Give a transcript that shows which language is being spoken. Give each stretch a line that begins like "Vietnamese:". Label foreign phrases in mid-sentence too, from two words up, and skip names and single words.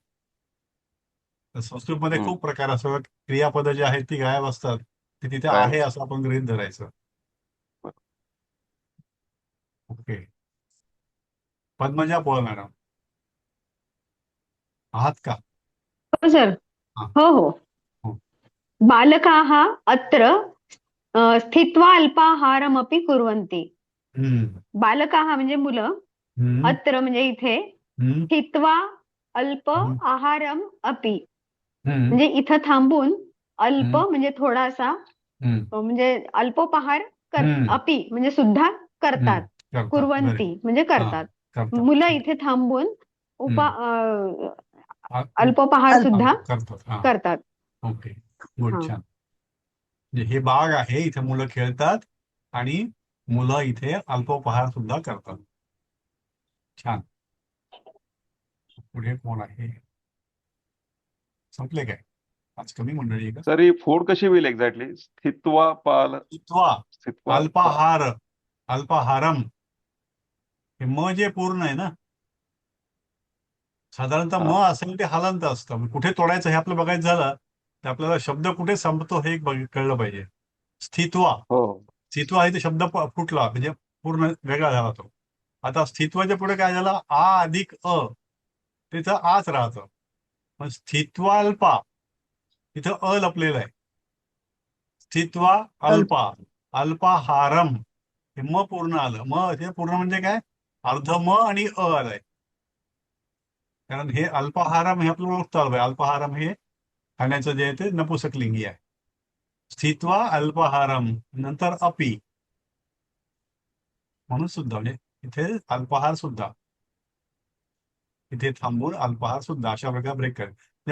Marathi: संस्कृत मध्ये खूप प्रकार असतात, क्रियापद जे आहेत ती गायब असतात, ते तिथे आहे असं आपण गृहीत धरायचं. ओके, पद्मजा पोळ मॅडम आहात का? हो सर. हो.
Sanskrit: बालकाः अत्र स्थित्वा अल्पाहारमपि कुर्वन्ति.
Marathi: बालकाः म्हणजे मुलं, अत्र म्हणजे इथे,
Sanskrit: स्थित्वा अल्प आहारम अपि
Marathi: म्हणजे इथं थांबून, अल्प म्हणजे थोडासा, म्हणजे अल्पोपहार अपि म्हणजे सुद्धा करतात, कुर्वन्ति म्हणजे करतात. मुलं इथे थांबून अल्पोपहार सुद्धा करतात. ओके, गुड, छान. हे बाग आहे, इथे मुलं खेळतात आणि मुलं इथे अल्पोपहार सुद्धा करतात. छान. पुढे कोण आहे? संपले काय? आज कमी मंडळी आहे का? सर ही फोड कशी होईल एक्झॅक्टली?
Sanskrit: स्थित्वा पाल स्थित्वा स्थित्वा अल्पाहार अल्पाहारम,
Marathi: हे म जे पूर्ण आहे ना, साधारणतः म असेल ते हलंत असतं. मग कुठे तोडायचं हे आपलं बघायचं झालं तर आपल्याला शब्द कुठे संपतो हे कळलं पाहिजे.
Sanskrit: स्थित्वा
Marathi: हो स्थित्वा आहे ते शब्द फुटला म्हणजे पूर्ण वेगळा झाला तो. आता स्थित्वाच्या पुढे काय झालं, आ अधिक अ, तिथं आच राहतं. पण स्थित्वाल्पा तिथं अ लपलेलं आहे.
Sanskrit: स्थित्वा अल्पा अल्पाहारम,
Marathi: हे म पूर्ण आलं. म हे पूर्ण म्हणजे काय, अर्ध म आणि अ आलंय. कारण हे अल्पाहारम हे आपल्याला ओळखता आलं पाहिजे. अल्पाहारम हे खाण्याचं जे आहे ते नपुसकलिंगी आहे.
Sanskrit: स्थित्वा अल्पाहारम
Marathi: नंतर अपी, म्हणून सुद्धा म्हणजे इथे अल्पाहार सुद्धा, इथे थांबून अल्पाहार सुद्धा, अशा प्रकारे ब्रेक कर.